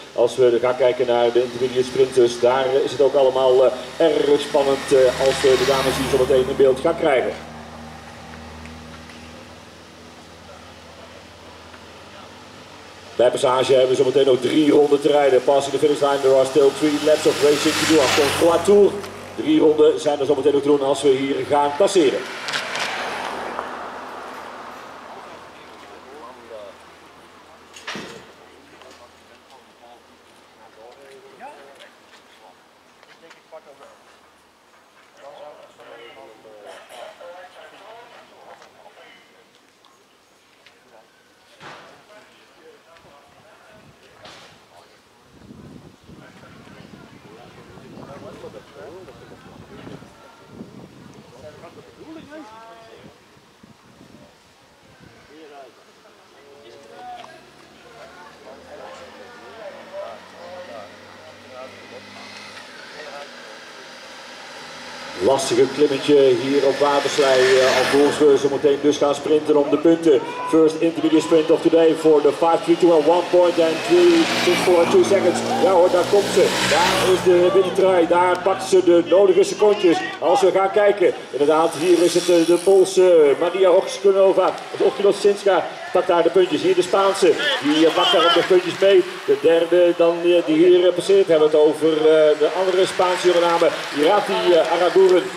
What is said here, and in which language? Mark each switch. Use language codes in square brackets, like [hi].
[nl] Als we gaan kijken naar de intermediate sprint, dus daar is het ook allemaal erg spannend als we de dames hier zometeen in beeld gaan krijgen. Bij passage hebben we zometeen nog 3 ronden te rijden. [en] Passing the finish line, there are still 3 laps of racing to do. After 3 tour. [nl] 3 ronden zijn er zometeen nog te doen als we hier gaan passeren. Lastige klimmetje hier op Waterslei, alvorens we zo meteen dus gaan sprinten om de punten. [en] First intermediate sprint of today for the 5, 3, 2 and 1 point and 3, 6, 4 and 2 seconds. [nl] Ja hoor, daar komt ze. Daar is de witte trui, daar pakt ze de nodige secondjes. Als we gaan kijken, inderdaad, hier is het de Poolse Maria Ochkosinska. Pakt daar de puntjes. Hier de Spaanse, die pakt daar ook de puntjes mee. De derde dan die hier passeert. We hebben het over de andere Spaanse jonge namen. Irati Aragouz. Goeren.